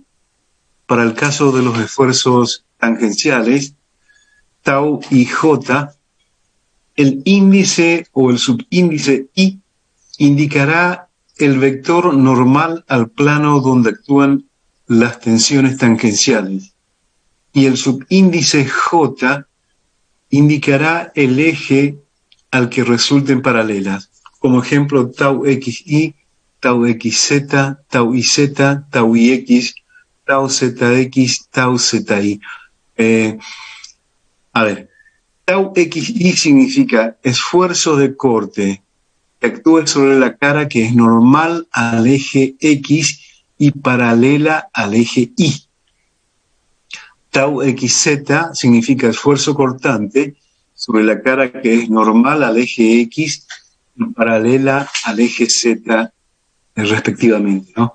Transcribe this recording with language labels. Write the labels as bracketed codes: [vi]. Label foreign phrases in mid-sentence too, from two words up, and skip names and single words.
[es] Para el caso de los esfuerzos tangenciales, tau y J, el índice o el subíndice I indicará el vector normal al plano donde actúan las tensiones tangenciales, y el subíndice J indicará el eje al que resulten paralelas. Como ejemplo, tau XI, tau XZ, tau IZ, tau IX, tau ZX, tau ZI. Tau XI significa esfuerzo de corte que actúa sobre la cara que es normal al eje X y paralela al eje Y. Tau XZ significa esfuerzo cortante sobre la cara que es normal al eje X y paralela al eje Z, respectivamente, ¿no?